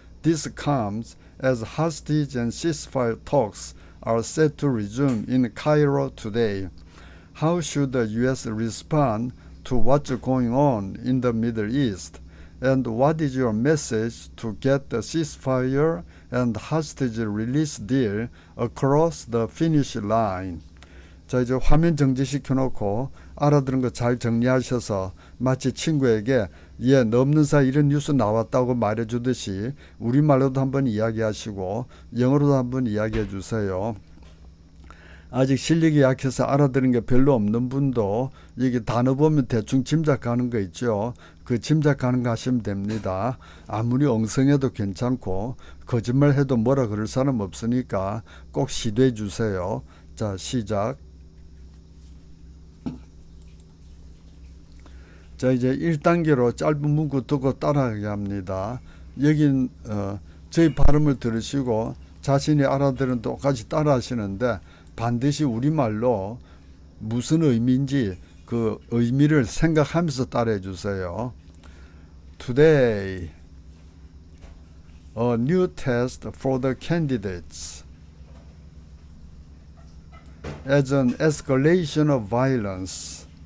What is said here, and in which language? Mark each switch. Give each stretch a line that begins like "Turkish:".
English: This comes as hostage and ceasefire talks are set to resume in Cairo today. How should the U.S. respond to what's going on in the Middle East? And what is your message to get the ceasefire and hostage release deal across the finish line?
Korean: 자, 이제 화면 정지시켜 놓고 알아들은 거 잘 정리하셔서 마치 친구에게 예, 너 없는 사이 이런 뉴스 나왔다고 말해주듯이 우리말로도 한번 이야기하시고 영어로도 한번 이야기해 주세요. 아직 실력이 약해서 알아들은 게 별로 없는 분도 이게 단어 보면 대충 짐작하는 거 있죠. 그 짐작하는 거 하시면 됩니다. 아무리 엉성해도 괜찮고 거짓말해도 뭐라 그럴 사람 없으니까 꼭 시도해 주세요. 자, 시작. 자, 이제 1단계로 짧은 문구 듣고 따라하게 합니다. 여긴 저희 발음을 들으시고 자신이 알아들은 똑같이 따라 하시는데 반드시 우리말로 무슨 의미인지 그 의미를 생각하면서 따라해 주세요.
English: Today, a new test for the candidates as an escalation of violence